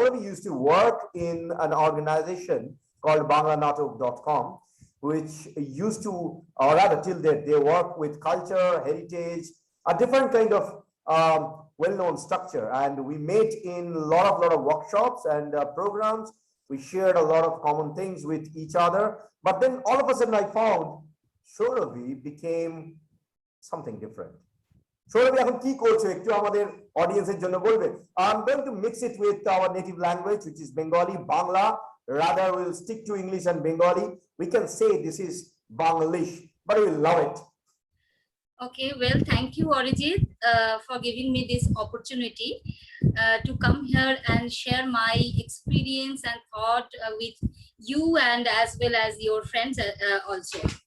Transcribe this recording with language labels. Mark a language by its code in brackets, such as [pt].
[en] Sauravi used to work in an organization called banglanatok.com, which used to, or rather till date, they work with culture, heritage, a different kind of well-known structure. And we met in a lot of workshops and programs. We shared a lot of common things with each other. But then all of a sudden I found Sauravi became something different. [bn] Sauravi, এখন কি করছো একটু আমাদের অডিয়েন্সের জন্য বলবে? [en] I'm going to mix it with our native language, which is Bengali, Bangla. Rather, we'll stick to English and Bengali. We can say this is Banglish, but we love it. Okay, well, thank you, Arijit, for giving me this opportunity to come here and share my experience and thought with you and as well as your friends also.